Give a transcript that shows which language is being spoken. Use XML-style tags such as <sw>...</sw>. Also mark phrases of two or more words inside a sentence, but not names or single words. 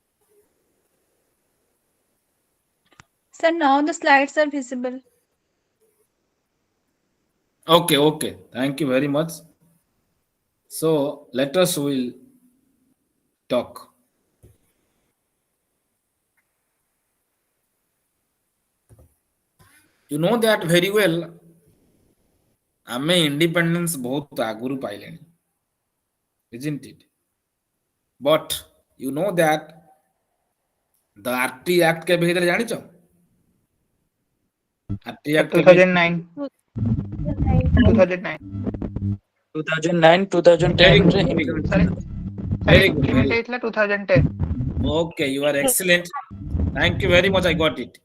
<en>Sir, now the slides are visible. Okay, okay. Thank you very much. So let us will talk. You know that very well.</en> <or>ଆମେ independence ବହୁତ ଆଗରୁ ପାଇଲେଣି,</or> <en>isn't it? But you know that the RT Act</en> <or>କେବେ ହେଇଥିଲା ଜାଣିଛ?</or> <en>RT Sir,</en> <or>Act କେବେ?</or> <en>2009. 2009. 2009 Very 2010 good,</en> <or>ରେ</or> <en>very good, Sir,</en> <or>implement ହେଲା।</or> <en>sir, very good,</en> <or>implement</or> <en>very good.</en> <or>ହେଇଥିଲା 2010.</or> <en>Okay, you are excellent. Thank you very much. I got it.</en>